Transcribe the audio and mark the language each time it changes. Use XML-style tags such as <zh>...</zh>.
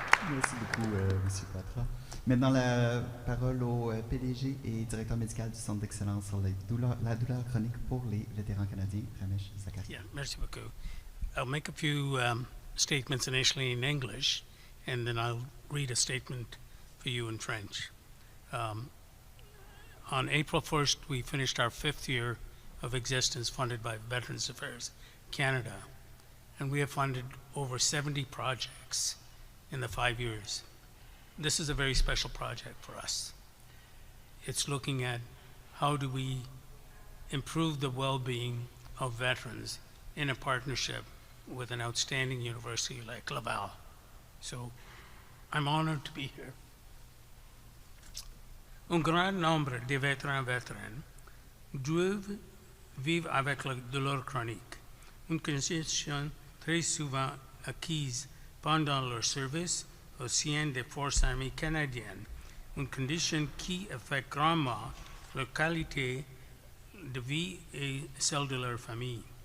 <fr>Merci beaucoup, M. Poitras. Maintenant, la parole au PDG et directeur médical du Centre d'excellence sur la douleur chronique pour les vétérans canadiens, Ramesh Zakaria. Yeah, merci beaucoup.</fr> <en>I'll make a few statements initially in English, and then I'll read a statement for you in French. On April 1st, we finished our 5th year of existence funded by Veterans Affairs Canada, and we have funded over 70 projects in the 5 years. This is a very special project for us. It's looking at how do we improve the well-being of veterans in a partnership with an outstanding university like Laval. So I'm honored to be here.</en> <fr>Un grand nombre de vétérans doivent vivre avec la douleur chronique, une condition très souvent acquise pendant leur service au sein des forces armées canadiennes, une condition qui affecte grandement leur qualité de vie et celle de leur famille.</fr>